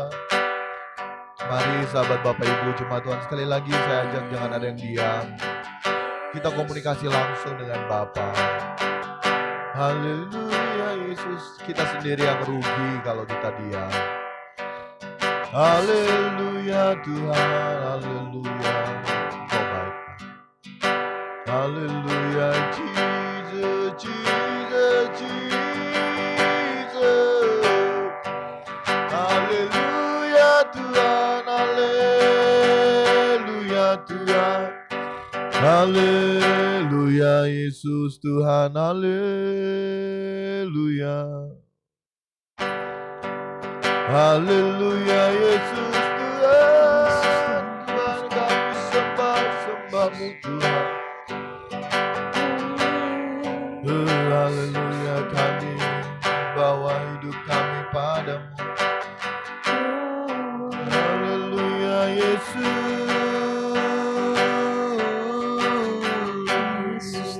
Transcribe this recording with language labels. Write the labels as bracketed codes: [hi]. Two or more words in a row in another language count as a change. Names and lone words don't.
[id] Mari sahabat Bapak Ibu Jemaat Tuhan, sekali lagi saya ajak jangan ada yang diam. Kita komunikasi langsung dengan Bapa. Haleluya Yesus, kita sendiri yang rugi kalau kita diam. Haleluya Tuhan, haleluya. Kau baik. Haleluya Jesus, Jesus, Jesus. Haleluya Tuhan, haleluya Tuhan. Haleluya Yesus Tuhan, haleluya. Haleluya Yesus Tuhan, Tuhan kami sembah-Mu Tuhan. Haleluya, kami bawa hidup kami padamu. Haleluya Yesus.